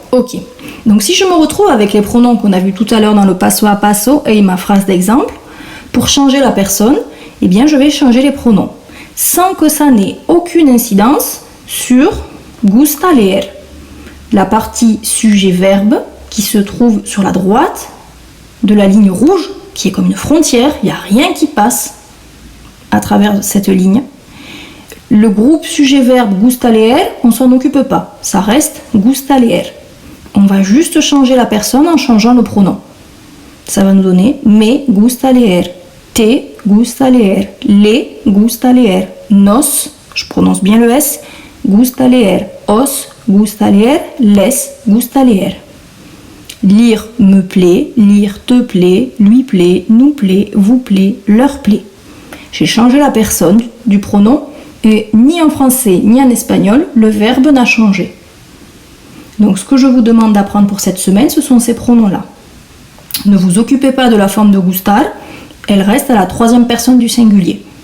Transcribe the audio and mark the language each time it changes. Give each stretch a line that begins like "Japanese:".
French: Ok, donc si je me retrouve avec les pronoms qu'on a vus tout à l'heure dans le passo a passo et ma phrase d'exemple, pour changer la personne, eh bien je vais changer les pronoms sans que ça n'ait aucune incidence sur gusta leer, la partie sujet-verbe qui se trouve sur la droite de la ligne rouge, qui est comme une frontière, il n'y a rien qui passe à travers cette ligne. Le groupe sujet-verbe gusta leer, on ne s'en occupe pas, ça reste gusta leer. On va juste changer la personne en changeant le pronom. Ça va nous donner
Spanish: me gusta leer, te gusta leer, le gusta leer, nos,
French: je prononce bien le S,
Spanish: gusta leer, os gusta leer, les gusta leer.
French: Lire me plaît, lire te plaît, lui plaît, nous plaît, vous plaît, leur plaît. J'ai changé la personne du pronom et ni en français ni en espagnol, le verbe n'a changé. Donc ce que je vous demande d'apprendre pour cette semaine, ce sont ces pronoms-là. Ne vous occupez pas de la forme de gustar, elle reste à la troisième personne du singulier.